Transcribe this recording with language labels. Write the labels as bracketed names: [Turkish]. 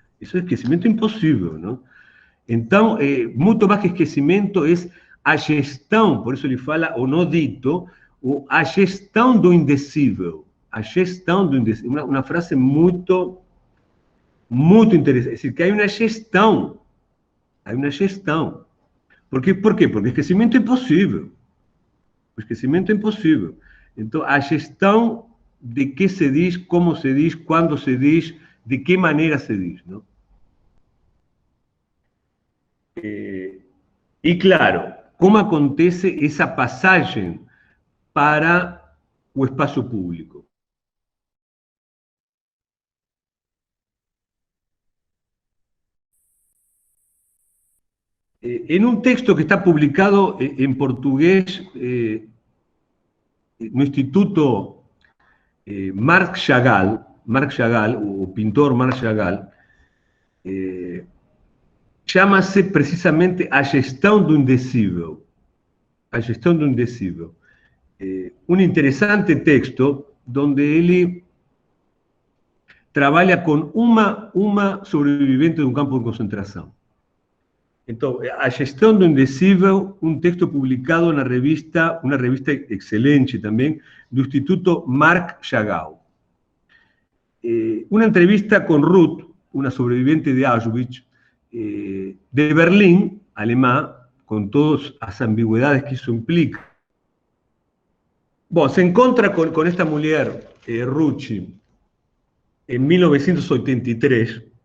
[Spanish] Eso es esquecimiento imposible, ¿no? Entonces, mucho más que esquecimiento es a gestão, por eso ele fala o no dito, o [Portuguese] a gestão do indecível. A gestão do indecível. [Spanish] Una frase muy interesante. Es decir, que hay una gestão. Hay una gestão. ¿Por qué? [Portuguese] Porque o esquecimento é impossível. O esquecimento é impossível. Então, a gestão de que se diz, como se diz, quando se diz, de que maneira se diz, não? E, claro, como acontece essa passagem para o espaço público. [Spanish] En un texto que está publicado en portugués, [Portuguese] no Instituto Marc Chagall, o pintor Marc Chagall, chama-se precisamente A Gestão do Indecível. A Gestão do Indecível. Um interessante texto onde ele trabalha com uma sobrevivente de um campo de concentração. Então, A Gestão do Indecível, um texto publicado na revista, uma revista excelente também, do Instituto Marc Chagall. [Spanish] Una entrevista con Ruth, una sobreviviente de Auschwitz, de Berlín, alemán, con todas las ambigüedades que eso implica. Bueno, se encuentra con esta mujer, Rucci, en 1983.